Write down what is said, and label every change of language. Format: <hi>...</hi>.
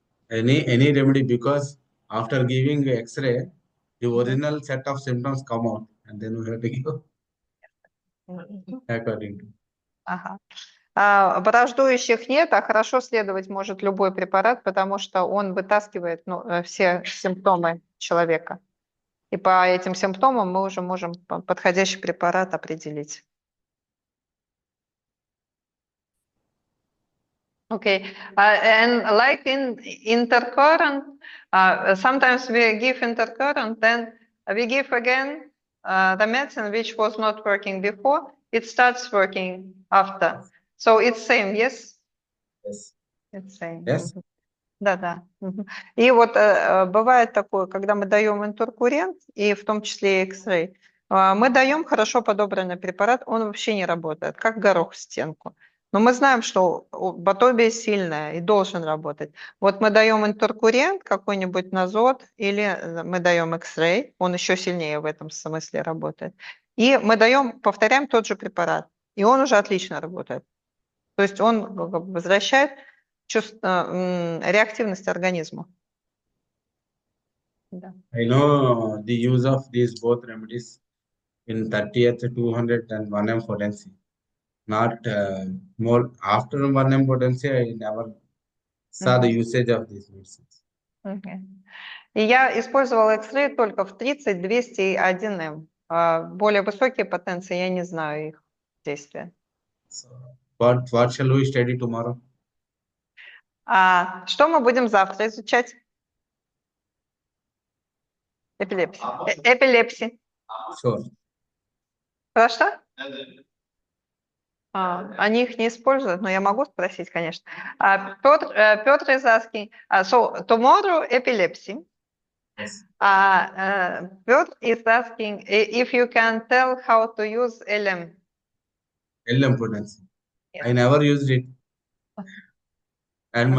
<en>Any remedy, because after giving X-ray, the original set of symptoms come out, and then we have to give according to.</en> <ru>Ага. Враждующих нет, а хорошо следовать может любой препарат, потому что он вытаскивает все симптомы человека И по этим симптомам мы уже можем подходящий препарат определить.</ru> <en>Okay, and like in intercurrent, sometimes we give intercurrent, then we give again the medicine which was not working before, it starts working after. So it's same, yes? Yes. It's same. Yes.</en> <ru>Да-да. Мгм. И вот бывает такое, когда мы даем интеркуррент, и в том числе и X-ray, мы даем хорошо подобранный препарат, он вообще не работает, как горох в стенку. Но мы знаем, что батобия сильная и должен работать. Вот мы даем интеркуррент, какой-нибудь назот, или мы даем X-ray, он еще сильнее в этом смысле работает. И мы даем, повторяем тот же препарат, и он уже отлично работает. То есть он возвращает реактивность организма. Да.</ru> <en>I know the use of these both remedies in 30th, 200 and 1M potency. Not more after 1M potency, I never saw the usage of these medicines. Okay.</en> <ru>И я использовала X-ray только в 30, 200 и 1М. Более высокие потенции, я не знаю их действия.</ru> <en>So, what shall we study tomorrow?</en> <ru>Что мы будем завтра изучать? Эпилепсия. Эпилепсия.</ru> <en>Sure.</en> <ru>Про что? Они их не используют, но я могу спросить, конечно.</ru> <en>Петр is asking, so tomorrow epilepsy. Yes. Piotr is asking if you can tell how to use LM. LM potency. Yes. I never used it. And</en>